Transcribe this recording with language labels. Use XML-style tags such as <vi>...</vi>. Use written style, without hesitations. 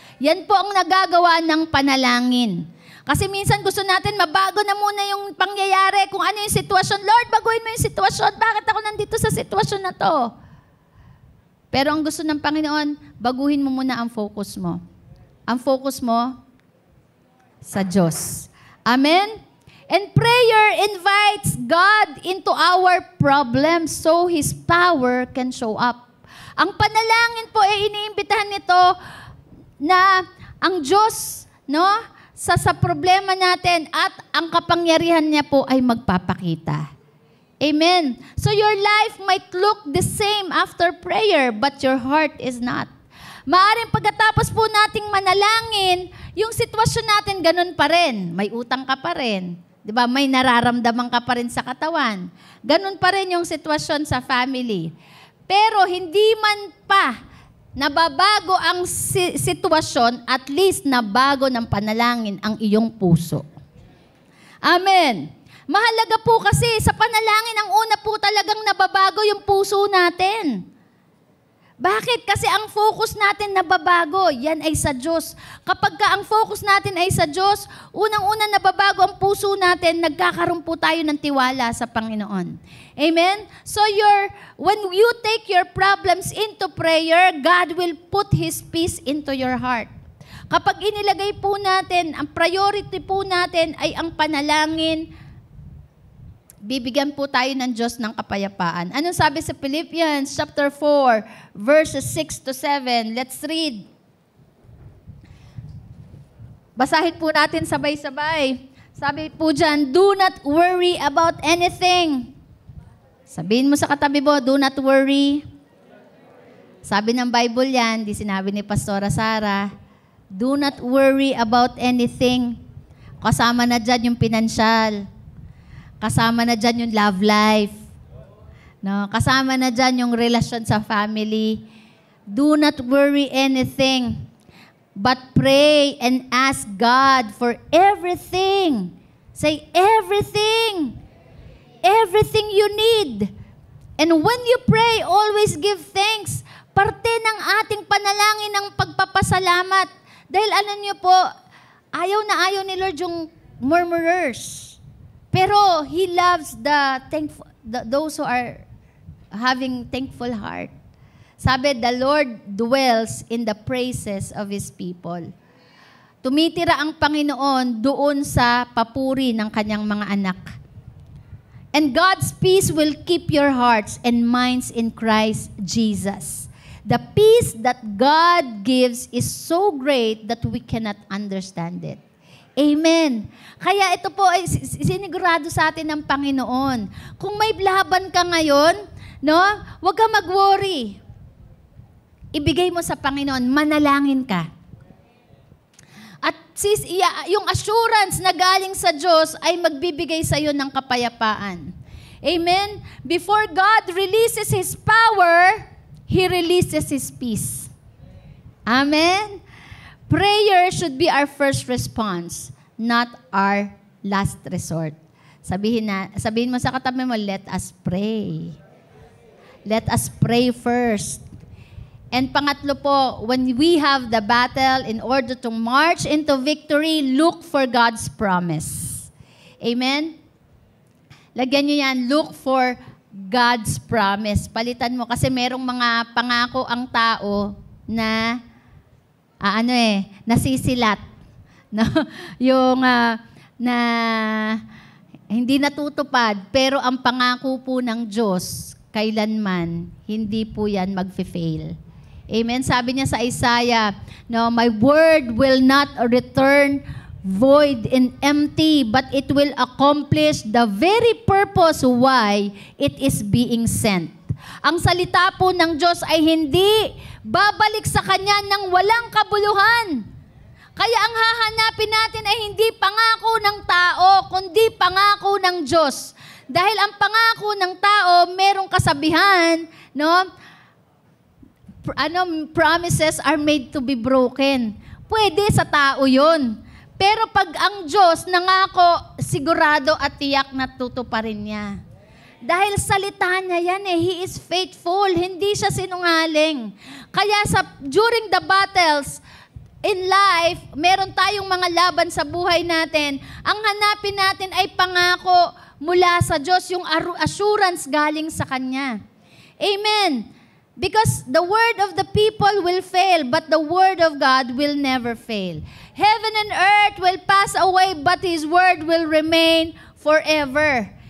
<tl>Yan po ang nagagawa ng panalangin. Kasi minsan gusto natin mabago na muna yung pangyayari, kung ano yung sitwasyon. Lord, baguhin mo yung sitwasyon. Bakit ako nandito sa sitwasyon na to? Pero ang gusto ng Panginoon, baguhin mo muna ang focus mo. Ang focus mo sa Diyos. Amen?</tl> <en>And prayer invites God into our problems so His power can show up.</en> <tl>Ang panalangin po ay iniimbitahan nito na ang Diyos, no, sa problema natin at ang kapangyarihan niya po ay magpapakita. Amen.</tl> <en>So your life might look the same after prayer, but your heart is not.</en> <tl>Maaring pagkatapos po nating manalangin, yung sitwasyon natin ganun pa rin. May utang ka pa rin. 'Di ba? May nararamdaman ka pa rin sa katawan. Ganun pa rin yung sitwasyon sa family. Pero hindi man pa nababago ang sitwasyon, at least nabago ng panalangin ang iyong puso. Amen. Mahalaga po kasi sa panalangin, ang una po talagang nababago yung puso natin. Bakit? Kasi ang focus natin nababago, yan ay sa Diyos. Kapag ang focus natin ay sa Diyos, unang-una nababago ang puso natin, nagkakaroon po tayo ng tiwala sa Panginoon. Amen?</tl> <en>So when you take your problems into prayer, God will put His peace into your heart.</en> <tl>Kapag inilagay po natin, ang priority po natin ay ang panalangin, bibigyan po tayo ng Diyos ng kapayapaan. Anong sabi sa Philippians chapter 4, verses 6 to 7?</tl> <en>Let's read.</en> <tl>Basahin po natin sabay-sabay. Sabi po dyan,</tl> <en>do not worry about anything.</en> <tl>Sabihin mo sa katabi mo,</tl> <en>do not worry.</en> <tl>Sabi ng Bible yan, di sinabi ni Pastora Sara,</tl> <en>do not worry about anything.</en> <tl>Kasama na dyan yung pinansyal. Kasama na dyan yung love life. No? Kasama na dyan yung relasyon sa family.</tl> <en>Do not worry anything, but pray and ask God for everything. Say, everything. Everything you need. And when you pray, always give thanks.</en> <tl>Parte ng ating panalangin ng pagpapasalamat. Dahil alam niyo po, ayaw na ayaw ni Lord yung murmurers. Pero</tl> <en>He loves those who are having thankful heart. Sabi, the Lord dwells in the praises of His people.</en> <tl>Tumitira ang Panginoon doon sa papuri ng kanyang mga anak.</tl> <en>And God's peace will keep your hearts and minds in Christ Jesus. The peace that God gives is so great that we cannot understand it. Amen.</en> <tl>Kaya ito po ay sinigurado sa atin ng Panginoon. Kung may laban ka ngayon, no, huwag ka mag-worry. Ibigay mo sa Panginoon, manalangin ka. At yung assurance na galing sa Diyos ay magbibigay sa iyo ng kapayapaan. Amen?</tl> <en>Before God releases His power, He releases His peace. Amen? Prayer should be our first response, not our last resort.</en> <tl>Sabihin mo sa katabi mo,</tl> <en>let us pray. Let us pray first. And</en> <tl>pangatlo po,</tl> <en>when we have the battle, in order to march into victory, look for God's promise. Amen?</en> <tl>Lagyan nyo yan,</tl> <en>look for God's promise.</en> <tl>Palitan mo kasi merong mga pangako ang tao na nasisilat. No? Yung na hindi natutupad, pero ang pangako po ng Diyos, kailanman, hindi po yan mag-fail. Amen? Sabi niya sa</tl> <en>Isaiah, no, my word will not return void and empty, but it will accomplish the very purpose why it is being sent.</en> <tl>Ang salita po ng Diyos ay hindi babalik sa Kanya ng walang kabuluhan. Kaya ang hahanapin natin ay hindi pangako ng tao, kundi pangako ng Diyos. Dahil ang pangako ng tao, merong kasabihan, no?</tl> <en>Promises are made to be broken.</en> <tl>Pwede sa tao yun. Pero pag ang Diyos nangako, sigurado at tiyak na tutuparin niya. Dahil salita niya yan</tl> <en>He is faithful,</en> <tl>hindi siya sinungaling. Kaya</tl> <en>during the battles in life,</en> <tl>meron tayong mga laban sa buhay natin. Ang hanapin natin ay pangako mula sa Diyos, yung assurance galing sa Kanya. Amen.</tl> <en>Because the word of the people will fail, but the word of God will never fail. Heaven and earth will pass away, but His word will remain forever.</en>